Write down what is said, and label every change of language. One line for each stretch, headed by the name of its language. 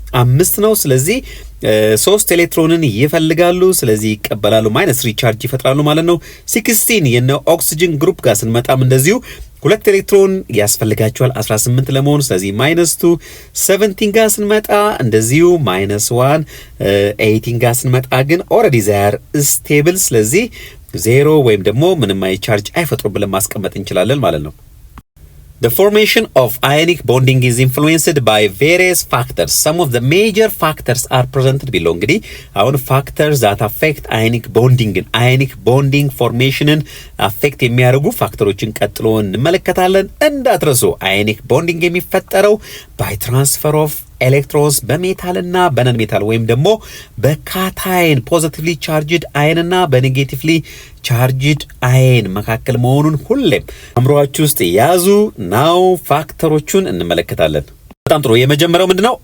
Amharic: 5 ነው። ስለዚህ 3 ኤሌክትሮንን ይፈልጋሉ። ስለዚህ ይቀበላሉ፣ -3 ቻርጅ ይፈጥራሉ ማለት ነው። 16 የነ ኦክሲጅን ግሩፕ ጋር ስንመጣም እንደዚሁ 2 ኤሌክትሮን ያስፈልጋቸዋል 18 ለመሆን። ስለዚህ -2 17 ጋር ስንመጣ እንደዚሁ -1 18 ጋር ስንመጣ ግን ኦልሬዲ ዛር ስቴብል ስለዚህ 0 ወይም ደግሞ ምንም አይ ቻርጅ አይፈጥሩም ብለን ማስቀመጥ እንችላለን ማለት ነው።
English: The formation of ionic bonding is influenced by various factors. Some of the major factors are presented below.
Amharic: እንግዲህ አሁን
English: factors that affect ionic bonding formation affect
Amharic: የሚያደርጉ ፋክተሮችን ቀጥሎ እንመለከታለን። እንዳትረሱ
English: ionic bonding
Amharic: የሚፈጠረው
English: by transfer of
Amharic: ኤሌክትሮንስ በሜታልና በነን ሜታል ወይም ደግሞ በካታይን ፖዚቲቭሊ ቻርጅድ አይንና በኔጌቲቭሊ ቻርጅድ አይን መካከል መሆኑን ሁሌም አምሮአችሁ ውስጥ ያዙ። ናው ፋክተሮቹን እንመለከታለን። በጣም ጥሩ። የመጀመሪያው ምንድነው?